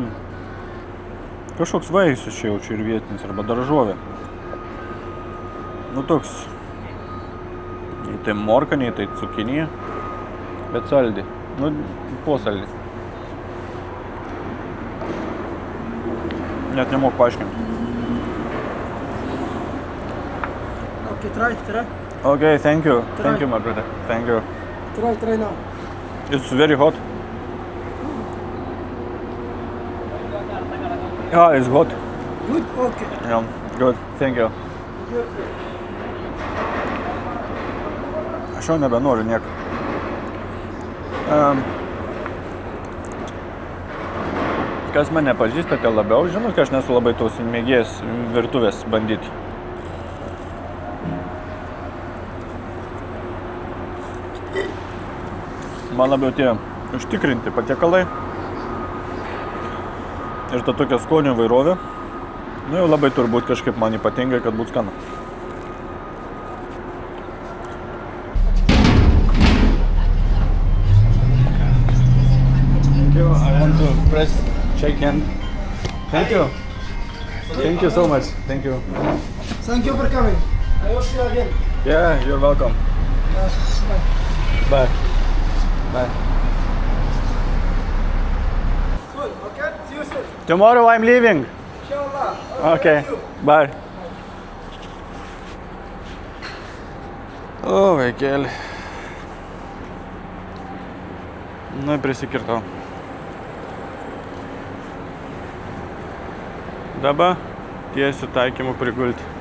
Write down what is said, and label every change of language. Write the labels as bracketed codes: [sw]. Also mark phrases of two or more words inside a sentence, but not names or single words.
[lt] Kažkoks vaisius čia jaučiu ir vietinis, arba daržovė. Nu toks, nei tai morka, nei tai cukinija, bet saldi. Nu, posaldi. Net nemoku paaiškinti. [en] Okay, try. Okay, thank you. Try. Thank you, my brother. Thank you. Try now. It's very hot. Yeah, it's hot. Good? Okay. Yeah, good. Thank you. [lt] Aš jau nebenoriu nieko. Kas mane pažįstate labiau, žinot, kad aš nesu labai tos mėgėjas virtuvės bandyti. Man labiau tie užtikrinti patiekalai ir ta tokia skonio įvairovė. Nu jau labai turbūt kažkaip man ypatingai, kad būtų skanu. [en] I want to press shake hand. Thank you. Thank you so much. Thank you. Thank you for coming. I will see you again. Yeah, you're welcome. Bye. Bye. Bye. Good, okay? See you soon. Tomorrow I'm leaving. [ar] إن شاء الله. [en] Okay. See you. Bye. [lt] O, vaikeli. Nu, prisikirtau. Dabar tiesiu taikymu prigulti.